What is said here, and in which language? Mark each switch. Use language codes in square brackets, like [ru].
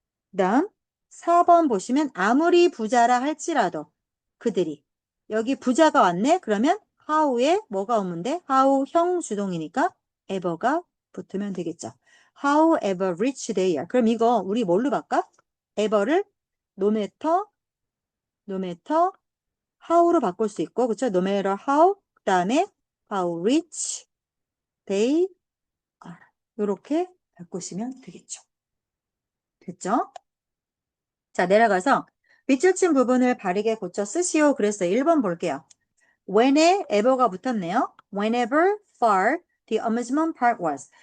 [ko] 그 다음 4번 보시면 아무리 부자라 할지라도 그들이 여기 부자가 왔네? 그러면 how에 뭐가 오면 돼? how 형 주동이니까 ever가 붙으면 되겠죠. [en] However rich they are. [ko] 그럼 이거 우리 뭘로 바꿔? ever를 [en] no matter, no matter how [ko] 로 바꿀 수 있고 그쵸? [en] no matter how [ko] 그 다음에 [en] how rich they are. [ko] 이렇게 바꾸시면 되겠죠. 됐죠? 자, 내려가서 밑줄 친 부분을 바르게 고쳐 쓰시오. 그랬어요. 1번 볼게요. when에 ever가 붙었네요. [en] whenever far the amusement park was.